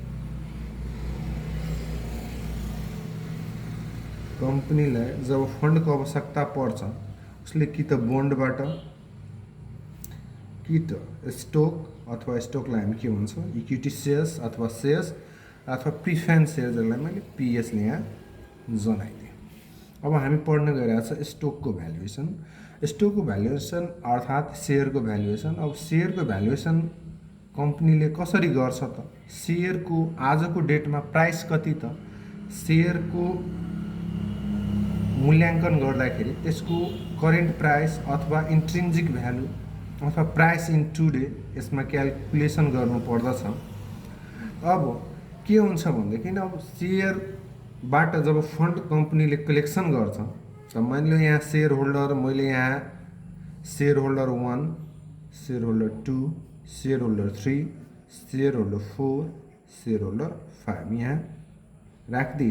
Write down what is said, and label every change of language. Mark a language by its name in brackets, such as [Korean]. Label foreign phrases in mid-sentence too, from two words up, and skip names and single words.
[Nepali] जब फंड को आवश्यकता पर्छ उसले कि त बोन्डबाट कि त स्टक अथवा स्टकलाई हामी के भन्छ [English] equity shares [Nepali] अथवा प्रिफरेन्स शेयर्सहरुलाई मैले पीएस ले यहाँ जनाइदिए। अब हामी पढ्न गइरहेको छ स्टक को भ्यालुएसन। स्टक को भ्यालुएसन अर्थात शेयर को भ्यालुएसन। अब शेयर को भ्यालुएसन कंपनीले कसरी गर्छ त शेयर को आज को डेट में प्राइस कति त शेयर को मूल्यांकन गर्दाखेरि त्यसको [English] current price [Nepali] अथवा [English] intrinsic value [Nepali] अथवा [English] price in today [Nepali] यसमा क्याल्कुलेसन गर्नु पर्दछ। अब के हुन्छ भन्देखि अब शेयरबाट जब फंड कंपनीले कलेक्सन गर्छ त मैले यहाँ [English] share holder [Nepali] मैले यहाँ [English] share holder 1 share holder 2 share holder 3 share holder 4 share holder 5 [Nepali] यहाँ राखिदिए।